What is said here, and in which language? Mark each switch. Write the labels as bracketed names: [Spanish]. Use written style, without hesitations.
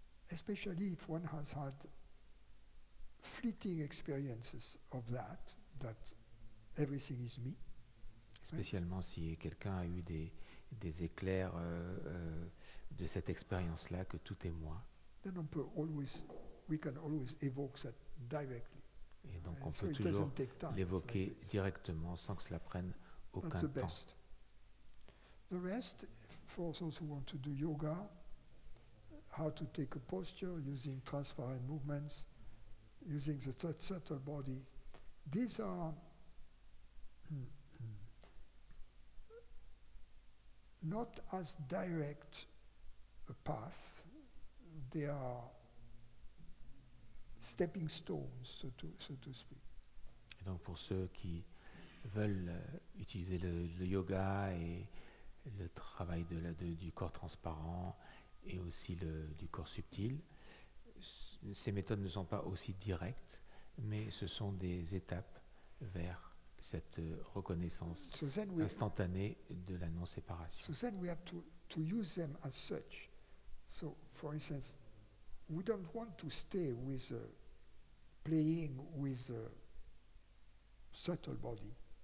[English] Especially if one has had fleeting experiences of that everything is me. [French] Spécialement si quelqu'un a eu des éclairs de cette expérience-là, que tout est moi. [English] Then we can always evoke that directly. [French] Et donc on peut toujours l'évoquer directement sans que cela prenne aucun temps. [English] The rest, for those who want to do yoga, how to take a posture using transparent movements, using the subtle body, these are not as direct a path. They are stepping stones, so to speak. [French] Et donc pour ceux qui veulent utiliser le yoga et le travail du corps transparent et aussi du corps subtil, ces méthodes ne sont pas aussi directes, mais ce sont des étapes vers cette reconnaissance instantanée de la non-séparation. [English] So then we have to use them as such. So, for instance, we don't want to stay with playing with a subtle body.